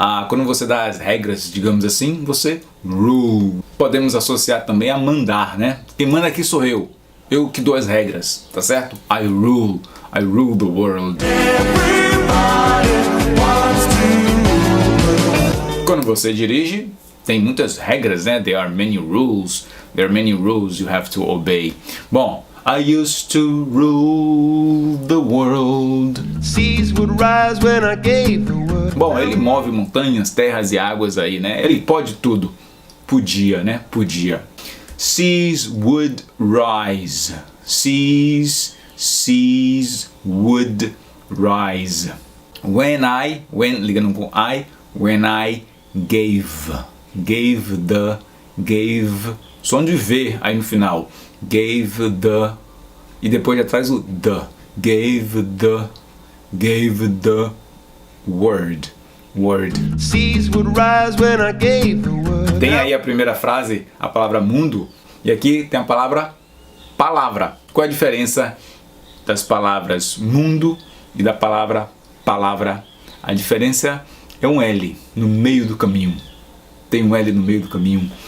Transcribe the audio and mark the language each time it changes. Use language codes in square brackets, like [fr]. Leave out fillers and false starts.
[pt] Quando você dá as regras, digamos assim, você rule. Podemos associar também a mandar, né? Quem manda aqui sou eu. Eu que dou as regras, tá certo? [en] I rule the world. [pt] Quando você dirige, tem muitas regras, né? [en] There are many rules you have to obey. Bom, I used to rule the world. Seas would rise when I gave the word. [pt] Bom, ele move montanhas, terras e águas aí, né? Ele pode tudo. Podia, né? Podia. [en] Seas would rise. Seas would rise. [pt] When ligando com [en] when I gave, [pt] som de V aí no final. Gave the, e depois atrás o the. [en] Gave the word. Seas would rise when I gave the word. [pt] Tem aí a primeira frase, a palavra mundo, e aqui tem a palavra palavra. Qual é a diferença das palavras mundo e da palavra palavra? A diferença é um L no meio do caminho. Tem um L no meio do caminho.